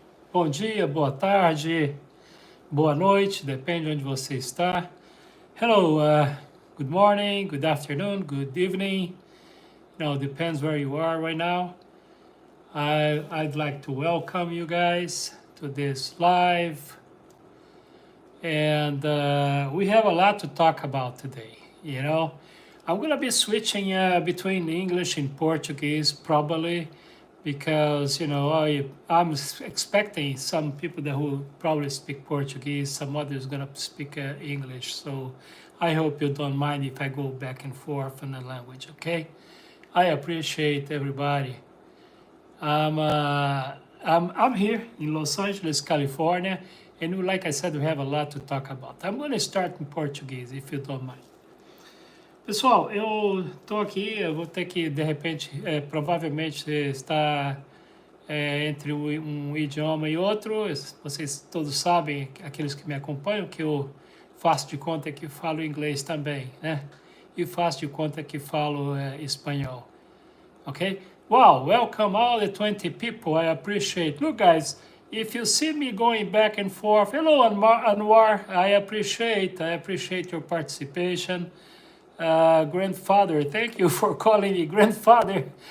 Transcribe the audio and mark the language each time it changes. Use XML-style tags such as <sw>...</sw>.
<pt>Bom dia, boa tarde, boa noite, depende onde você está.</pt> <en>Hello, good morning, good afternoon, good evening. Depends where you are right now. I'd like to welcome you guys to this live. And we have a lot to talk about today. I'm going to be switching between English and Portuguese probably because I'm expecting some people that who probably speak Portuguese, some others gonna speak English. So I hope you don't mind if I go back and forth in the language. Okay, I appreciate everybody. I'm here in Los Angeles, California, and like I said, we have a lot to talk about. I'm going to start in Portuguese, if you don't mind.</en> <pt>Pessoal, eu estou aqui, eu vou ter que, de repente, provavelmente estar entre um idioma e outro. Vocês todos sabem, aqueles que me acompanham, que eu faço de conta que falo inglês também, né? E faço de conta que falo espanhol.</pt> <en>Okay? Wow, welcome all the 20 people. I appreciate. Look, guys, if you see me going back and forth, hello, Anwar. I appreciate your participation. Grandfather, thank you for calling me grandfather.</en>